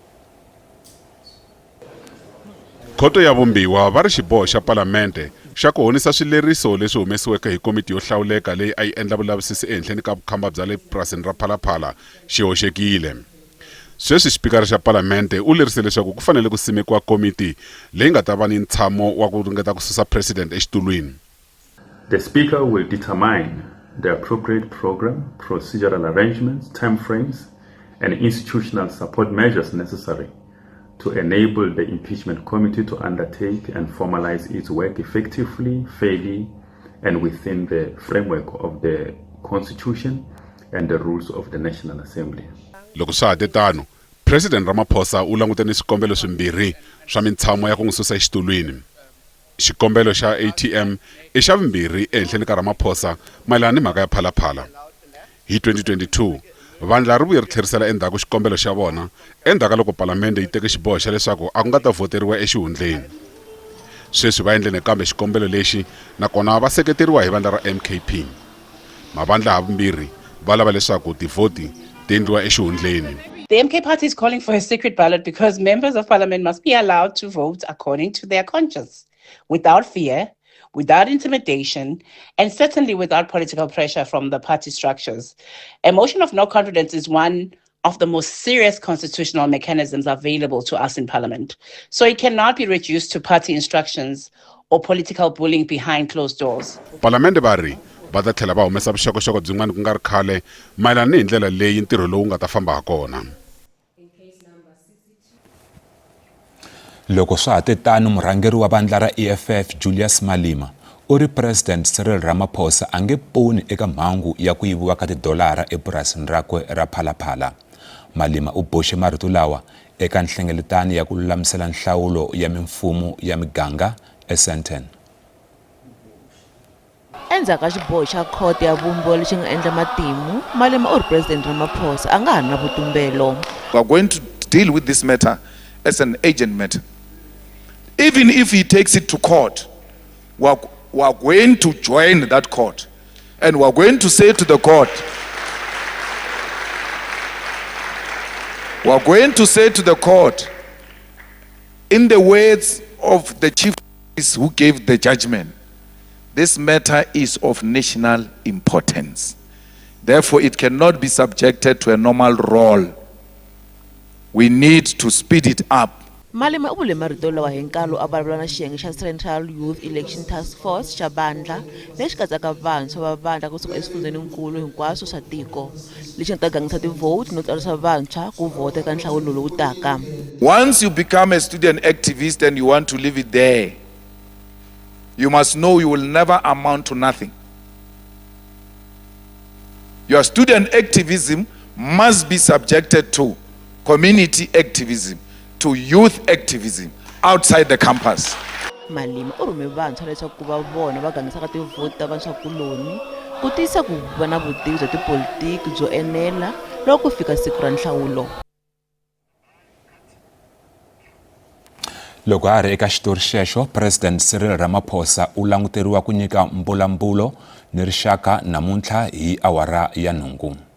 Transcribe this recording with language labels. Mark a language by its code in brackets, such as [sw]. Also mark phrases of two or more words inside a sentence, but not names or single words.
[ts] Khoto ya Vumbiwa va ri xiboho xa Palamende xa ku honisa swileriso leswi humesiweke hi komiti yo hlawuleka leyi a yi endla vulavisisi ehenhleni ka vukhamba bya le purasini ra Phalaphala xi hoxekile. Sweswi xipikara xa Palamende u lerise leswaku ku fanele ku simekiwa komiti leyi nga ta va ni ntshamo wa ku ringeta ku susa president exitulwini. [en] The Speaker will determine the appropriate program, procedural arrangements, timeframes, and institutional support measures necessary to enable the impeachment committee to undertake and formalize its work effectively, fairly, and within the framework of the Constitution and the rules of the National Assembly. [ts] Loko swa tano, President Ramaphosa u langutene swikombelo swimbirhi swa mintshamo ya ku n'wi susa exitulwini. Xikombelo xa ATM i xa vumbirhi ehenhleni ka Ramaphosa mayelana ni mhaka ya Phalaphala. Hi 2022 vandla ri vuye ri tlherisela endzhaku xikombelo xa vona endzhaku loko Palamende yi teke xiboho xa leswaku a ku nga ta voteriwa exihundleni. Sweswi va endlene kambe xikombelo lexi nakona va seketeriwa hi vandla ra MKP. Mavandla havumbirhi va lava leswaku tivhoti ti endliwa exihundleni. [en] The MK party is calling for a secret ballot because members of parliament must be allowed to vote according to their conscience, without fear, without intimidation, and certainly without political pressure from the party structures. A motion of no confidence is one of the most serious constitutional mechanisms available to us in parliament. So it cannot be reduced to party instructions or political bullying behind closed doors. [ts] Palamende bari va ta tlhela va humesa vuxokoxoko byin'wana ku nga ri khale mayelana ni hi ndlela leyi ntirho lowu nga ta famba ha kona. Loko swa ha tano murhangeri wa vandla ra EFF Julius Malema u ri President Cyril Ramaphosa a nge poni eka mhangu ya ku yiviwa ka tidolara epurasini rakwe ra Phalaphala. Malema u boxe marito lawa eka nhlengeletano ya ku lulamisela nhlawulo ya mimfumo ya miganga eSandton. Endzhaku ka xiboho xa khoto ya vumbiwa lexi nga endla matimu, Malema u ri President Ramaphosa a nga ha ri na vutumbelo. [en] We are going to deal with this matter as an agent matter. Even if he takes it to court, we are going to join that court, and we are going to say to the court, in the words of the chief justice who gave the judgment, this matter is of national importance. Therefore, it cannot be subjected to a normal roll. We need to speed it up. [ts] Malema u vule marito lawa hi nkalo a vulavula na xiyenge xa Central Youth Election Task Force xa vandla lexi katsaka vantshwa va vandla kusuka eswifundzeninkulu hinkwaswo swa tiko lexi nga ta gangisa tivhoti no tsarisa vantshwa ku vhota eka nhlawulo lowu taka. [en] Once you become a student activist and you want to leave it there, you must know you will never amount to nothing. Your student activism must be subjected to community activism. to youth activism outside the campus. [ts] Malema u rhume vantshwa leswaku ku va vona va gangisaka tivhoti ta vantshwakuloni ku tiyisa ku va na vutivi bya tipolitiki byo enela loko ku fika siku ra nhlawulo. Loko a ri eka xitori xexo, President Cyril Ramaphosa u languteriwa ku nyika mbulambulo ni rixaka namuntlha hi awara ya 9.